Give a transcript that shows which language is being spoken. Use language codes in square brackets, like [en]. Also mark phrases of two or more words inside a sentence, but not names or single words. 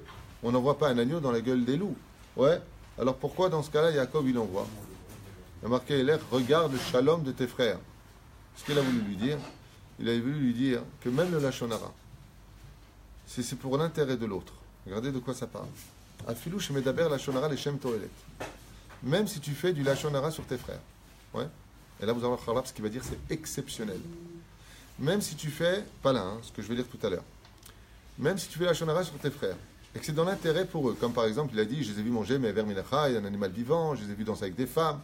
[fr] On n'envoie pas un agneau dans la gueule des loups. Ouais? Alors pourquoi, dans ce cas-là, Yaakov, il envoie? Il a marqué l'air, regarde le shalom de tes frères. Ce qu'il a voulu lui dire, il a voulu lui dire que même le [he] לשון הרע, [fr] si c'est pour l'intérêt de l'autre, regardez de quoi ça parle. [he] אפילו שמדבר לשון הרע לשם תועלת. [fr] Même si tu fais du [he] לשון הרע [fr] sur tes frères. Ouais? Et là, vous allez voir ce qu'il va dire, c'est exceptionnel. Même si tu fais, pas là, ce que je vais dire tout à l'heure. Même si tu fais [he] לשון הרע [fr] sur tes frères, et que c'est dans l'intérêt pour eux. Comme par exemple, il a dit, je les ai vus manger mes vers minacha, il y a un animal vivant, je les ai vus danser avec des femmes.